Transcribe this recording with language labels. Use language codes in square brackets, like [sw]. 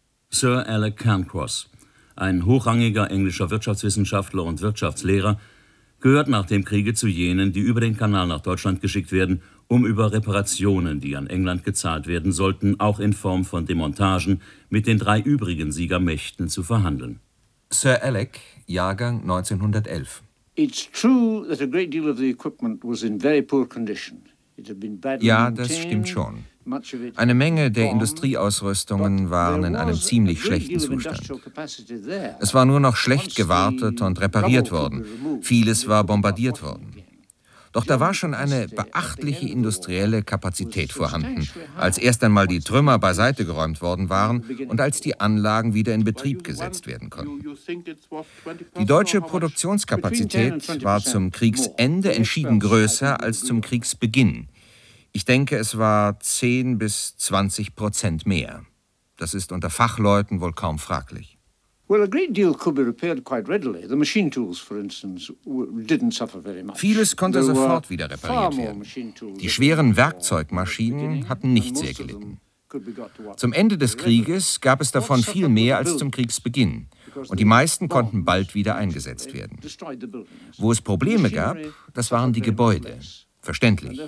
[de] Sir Alec Cairncross, ein hochrangiger englischer Wirtschaftswissenschaftler und Wirtschaftslehrer, gehört nach dem Kriege zu jenen, die über den Kanal nach Deutschland geschickt werden, um über Reparationen, die an England gezahlt werden sollten, auch in Form von Demontagen mit den drei übrigen Siegermächten zu verhandeln. Sir Alec, Jahrgang 1911. [en] It's true that a great deal of the equipment was in very poor condition. [de] Ja, das stimmt schon. Eine Menge der Industrieausrüstungen waren in einem ziemlich schlechten Zustand. Es war nur noch schlecht gewartet und repariert worden. Vieles war bombardiert worden. Doch da war schon eine beachtliche industrielle Kapazität vorhanden, als erst einmal die Trümmer beiseite geräumt worden waren und als die Anlagen wieder in Betrieb gesetzt werden konnten. Die deutsche Produktionskapazität war zum Kriegsende entschieden größer als zum Kriegsbeginn. Ich denke, es war 10-20% mehr. Das ist unter Fachleuten wohl kaum fraglich. [en] Well, a great deal could be repaired quite readily. The machine tools, for instance, didn't suffer very much. [de] Vieles konnte sofort wieder repariert werden. Die schweren Werkzeugmaschinen hatten nicht sehr gelitten. Zum Ende des Krieges gab es davon viel mehr als zum Kriegsbeginn. Und die meisten konnten bald wieder eingesetzt werden. Wo es Probleme gab, das waren die Gebäude. Verständlich.